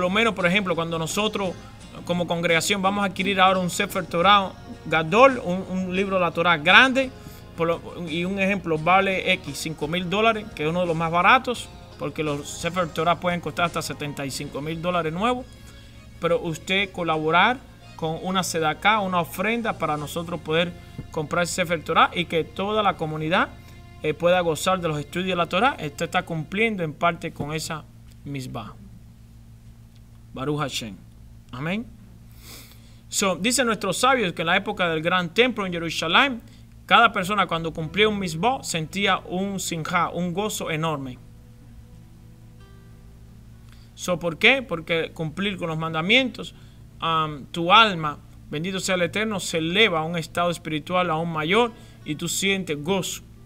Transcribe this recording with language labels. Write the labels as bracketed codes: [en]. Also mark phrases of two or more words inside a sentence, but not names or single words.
[es] lo menos, por ejemplo, cuando nosotros como congregación vamos a adquirir ahora un [he] ספר תורה גדול, [es] un libro de la Torah grande, y un ejemplo vale X, $5,000, que es uno de los más baratos, porque los [he] ספר תורה [es] pueden costar hasta $75,000 nuevos, pero usted colaborar con una sedaká, una ofrenda para nosotros poder comprar ese [he] ספר תורה [es] y que toda la comunidad pueda gozar de los estudios de la Torah. Esto está cumpliendo en parte con esa misbah. [he] ברוך השם. [es] Amén. Dicen nuestros sabios que en la época del gran templo en Jerusalén, cada persona cuando cumplía un misbah sentía un sinjá, un gozo enorme. ¿Por qué? Porque cumplir con los mandamientos, tu alma, bendito sea el Eterno, se eleva a un estado espiritual aún mayor y tú sientes gozo.